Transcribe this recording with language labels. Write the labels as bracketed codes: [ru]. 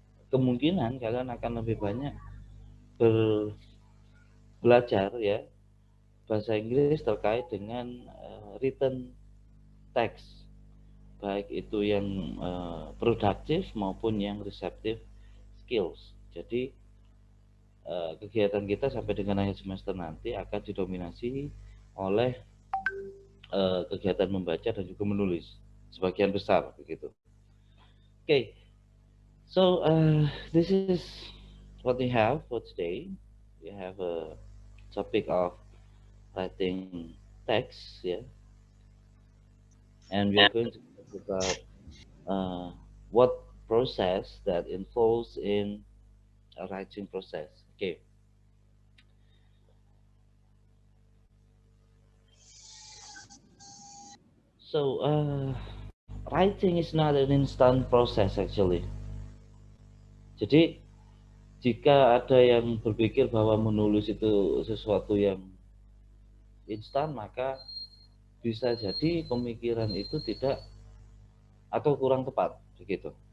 [id] kemungkinan kalian akan lebih banyak belajar ya bahasa Inggris terkait dengan written text, baik itu yang produktif maupun yang receptive skills. Jadi kegiatan kita sampai dengan akhir semester nanti akan didominasi oleh kegiatan membaca dan juga menulis sebagian besar begitu. [en] Okay, so this is what we have for today. We have a topic of writing text, yeah, and we are going to talk about what process that involves in a writing process. Okay. So writing is not an instant process actually. [id] Jadi jika ada yang berpikir bahwa menulis itu sesuatu yang instan, maka bisa jadi pemikiran itu tidak atau kurang tepat begitu.